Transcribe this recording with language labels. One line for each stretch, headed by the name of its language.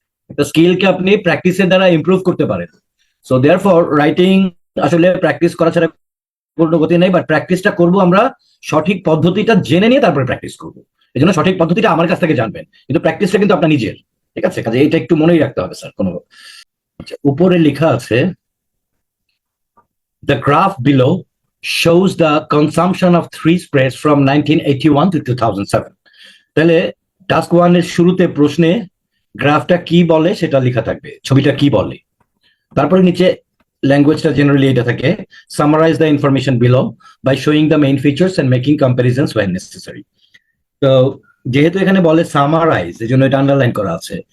Bangla: একটা স্কিলকে আপনি প্র্যাকটিসের দ্বারা ইমপ্রুভ করতে পারেন।
English: so therefore writing
Bangla: আসলে প্র্যাকটিস করা ছাড়া কোনো গতি নেই, বাট প্র্যাকটিসটা করবো আমরা সঠিক পদ্ধতিটা জেনে নিয়ে তারপরে প্র্যাকটিস করবো। এই জন্য সঠিক পদ্ধতিটা আমার কাছ থেকে জানবেন, কিন্তু প্র্যাকটিসটা কিন্তু আপনার নিজের। ঠিক আছে, কাজে এটা একটু মনেই রাখতে হবে স্যার। কোনো আচ্ছা, উপরে লেখা আছে
English: the graph below shows the consumption of three spreads from 1981 to 2007.
Bangla: তাহলে টাস্ক ওয়ান এর শুরুতে প্রশ্নে গ্রাফটা কি বলে সেটা লেখা থাকবে, ছবিটা কি বলে। তারপরে নিচে ল্যাঙ্গুয়েজটা জেনারেলি এটা থাকে,
English: Summarise the information below by showing the main features and making comparisons when necessary.
Bangla: তো যেহেতু এখানে বলে সামারাইজ, এই জন্য এটা আন্ডারলাইন করা আছে।